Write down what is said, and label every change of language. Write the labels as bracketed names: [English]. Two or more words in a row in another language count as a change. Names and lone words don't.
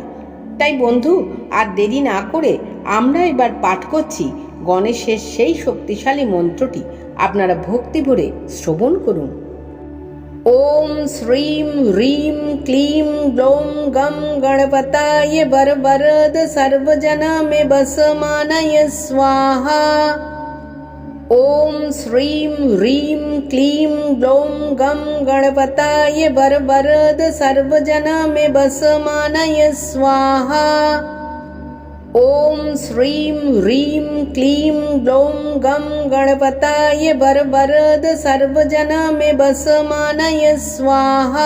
[Bangla] তাই বন্ধু, আর দেরি না করে আমরা এবার পাঠ করছি গণেশের সেই শক্তিশালী মন্ত্রটি। আপনারা ভক্তি ভরে শ্রবণ করুন। [Sanskrit] ওম শ্রীম হ্রিম ক্লিম গ্লৌম গম গণপতায় বরবরদ সর্বজনা মে বসমানয় স্বাহা। ओम श्रीं ह्रीं क्लीं ग्लौं गं गणपताय वरवरद सर्वजना मे बसमानय स्वाहा। ओम श्रीं ह्रीं क्लीं ग्लौं गं गणपताय वरवरद सर्वजना मे बसमानय स्वाहा।